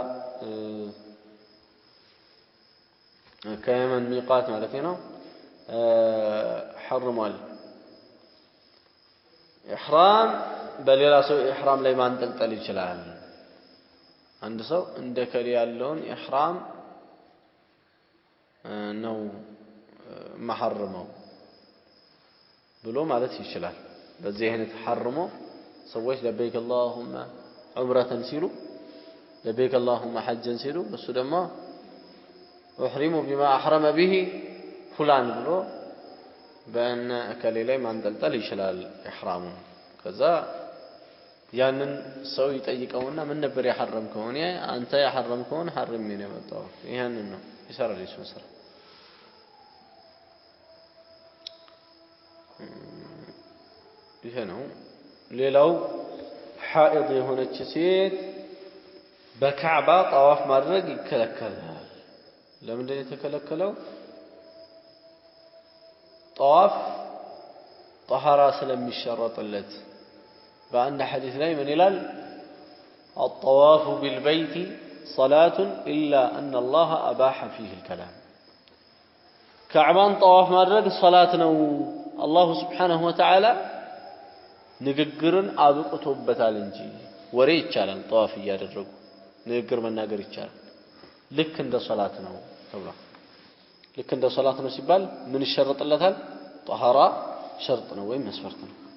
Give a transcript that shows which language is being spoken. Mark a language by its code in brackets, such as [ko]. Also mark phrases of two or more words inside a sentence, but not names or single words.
[am] ከየመን ሚቃት ማለት ነው حرሟል ኢህራም በሌላ ሰው ኢህራም ላይ ማንጠልጠል ይችላል አንድ ሰው እንደ ከሊ ያለውን ኢህራም ነው መሐረመው ብሎ ማለት ይችላል በዚህ አይነት ሐርሞ ሰዎች [ar] لبيك اللهم عمرة [am] ሲሉ [ar] لبيك اللهم حجا [am] ሲሉ እሱ ደግሞ [ar] احرم بما احرم به فلان [am] ብሎ በእነ ከሊ ላይ ማንጠልጠል ይችላል ኢህራሙ ከዛ ያንን ሰው ይጠይቀውና ምን ነበር ያሐረምከው? እኔ አንተ ያሐረምከውን ሐርሜ ነው የመጣው። ይሄንን ነው ይሰራል እሱን ስራ። ይሄ ነው። ሌላው ሐኢድ የሆነች ሴት በካዕባ ጣዋፍ ማድረግ ይከለከላል። ለምንድን ነው የተከለከለው? ጣዋፍ ጠሃራ ስለሚሸረጥለት በአንድ ሐዲስ ላይ ምን ይላል? [ar] الطواف بالبيت صلاة إلا أن الله أباح فيه الكلام كعبان [am] طواف ማድረግ ሶላት ነው [ar] الله سبحانه وتعالى [am] ንግግርን አብቅቶበታል እንጂ ወሬ ይቻላል ጠዋፍ እያደረጉ ንግግር መናገር ይቻላል ልክ እንደ ሶላት ነው ተብሏል ልክ እንደ ሶላት ነው ሲባል ምን ይሸርጥለታል ጠሃራ ሸርጥ ነው ወይም መስፈርት ነው